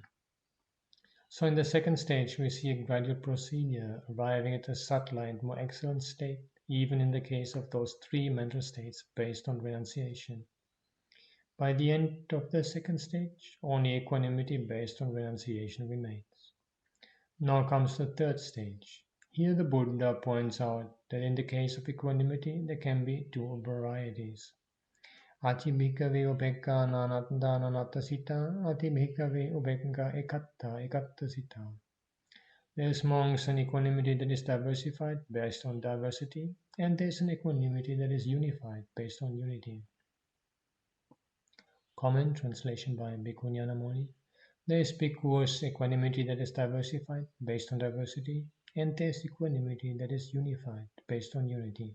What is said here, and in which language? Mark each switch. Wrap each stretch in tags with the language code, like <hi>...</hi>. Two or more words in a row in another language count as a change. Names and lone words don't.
<en>So in the second stage, we see a gradual procedure arriving at a subtler and more excellent state, even in the case of those 3 mental states based on renunciation. By the end of the second stage, only equanimity based on renunciation remains. Now comes the third stage. Here the Buddha points out that in the case of equanimity, there can be 2 varieties.</en> <pi>Ati bhikkhave ubekka nananda nanattasita, ati bhikkhave ubekka ekatta ekattasita.</pi> <en>There is monks an equanimity that is diversified based on diversity, and there is an equanimity that is unified based on unity. Comment translation by Bhikkhu Ñāṇamoli. There is Bhikkhu's equanimity that is diversified based on diversity, and there is equanimity that is unified based on unity.</en>